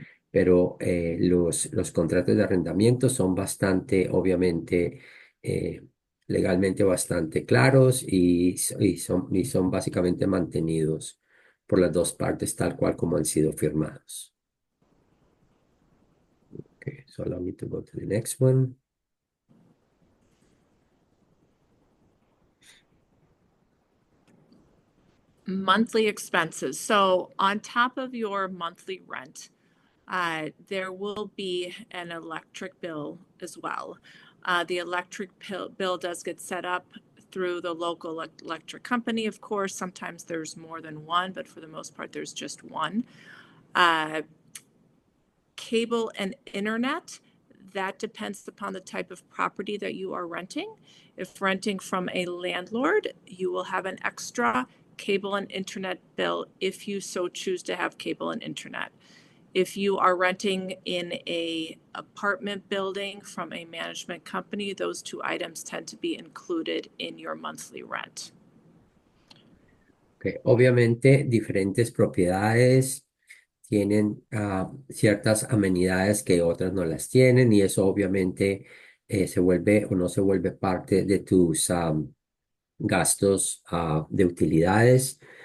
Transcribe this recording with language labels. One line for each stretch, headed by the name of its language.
Spanish: Pero los contratos de arrendamiento son bastante, obviamente, eh, legalmente bastante claros y son básicamente mantenidos por las dos partes tal cual como han sido firmados.
English: Okay, so allow me to go to the next one. Monthly expenses. So on top of your monthly rent, there will be an electric bill as well. The electric bill does get set up through the local electric company, of course. Sometimes there's more than one, but for the most part, there's just one. Cable and internet, that depends upon the type of property that you are renting. If renting from a landlord, you will have an extra cable and internet bill if you so choose to have cable and internet. If you are renting in a apartment building from a management company, those two items tend to be included in your monthly rent.
Spanish: Okay, obviamente, diferentes propiedades tienen ciertas amenidades que otras no las tienen y eso obviamente se vuelve o no se vuelve parte de tus gastos de utilidades.